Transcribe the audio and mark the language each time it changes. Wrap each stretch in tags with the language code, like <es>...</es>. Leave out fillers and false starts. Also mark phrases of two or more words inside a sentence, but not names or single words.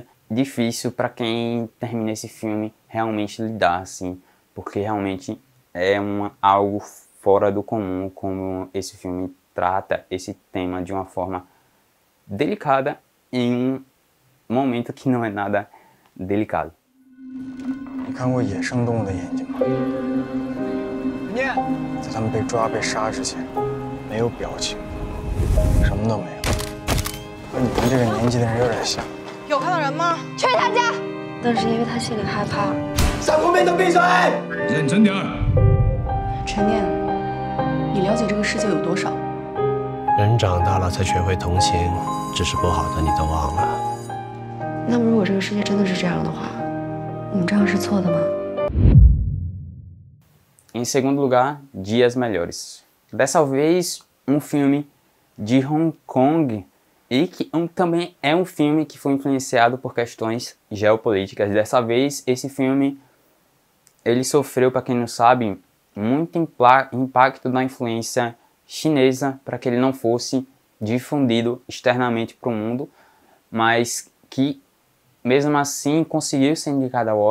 <pt>Difícil para quem termina esse filme realmente lidar, assim, porque realmente é algo fora do comum como esse filme trata esse tema de uma forma delicada em um momento que não é nada delicado.</pt> <zh>你看过野生动物的眼睛吗？念，在他们被抓被杀之前，没有表情，什么都没有，和你们这个年纪的人有点像。有看到人吗？去他家。那是因为他心里害怕。三姑妹都闭嘴！认真点儿。陈念，你了解这个世界有多少？人长大了才学会同情，只是不好的你都忘了。那么，如果这个世界真的是这样的话，我们这样是错的吗？</zh> <pt>Em segundo lugar, Dias Melhores. Dessa vez, um filme de Hong Kong e que também é um filme que foi influenciado por questões geopolíticas. Dessa vez, esse filme ele sofreu, para quem não sabe, muito impacto da influência chinesa para que ele não fosse difundido externamente para o mundo, mas que mesmo assim conseguiu ser indicado ao</pt>